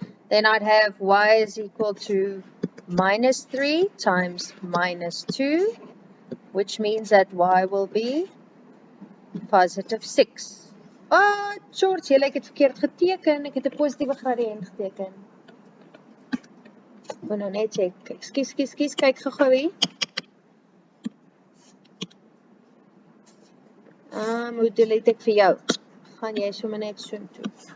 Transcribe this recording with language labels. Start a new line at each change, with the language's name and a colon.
English: Then I'd have y is equal to minus 3 times minus 2, which means that y will be positive 6.
Afrikaans: Oh, George, ek het verkeerd geteken. Ek het 'n positiewe gradiënt geteken. Ek moet nou net check. Ekskuus, kyk gou-gou hier. Hoe delete ek vir jou? Gaan jy sommer net so toe?